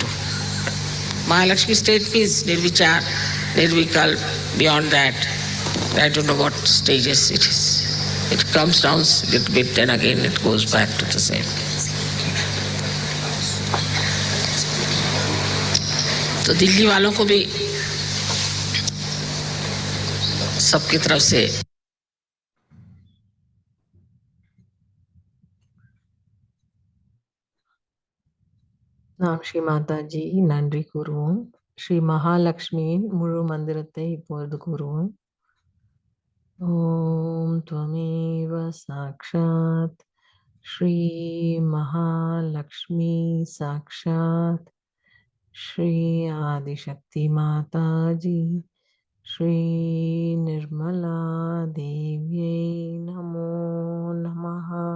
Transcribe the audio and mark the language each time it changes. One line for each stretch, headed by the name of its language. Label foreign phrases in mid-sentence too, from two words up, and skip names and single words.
English: Mahalakshmi state means nirvichar, nirvikal, beyond that. I don't know what stages it is. It comes down a little bit and again it goes back to the same.
Hindi: तो दिल्ली वालों को भी सबकी तरफ से
Tamil: நாம் ஸ்ரீ மாதாஜி நன்றி கூறுவோம். ஸ்ரீ மகாலட்சுமியின் முழு மந்திரத்தை இப்பொழுது கூறுவோம். ஓம் त्वमेव சாக்ஷாத் ஸ்ரீ மகாலட்சுமி சாக்ஷாத் ஸ்ரீ ஆதிசக்தி மாதாஜி ஸ்ரீ நிர்மலா தேவியை நமோ நமஹ.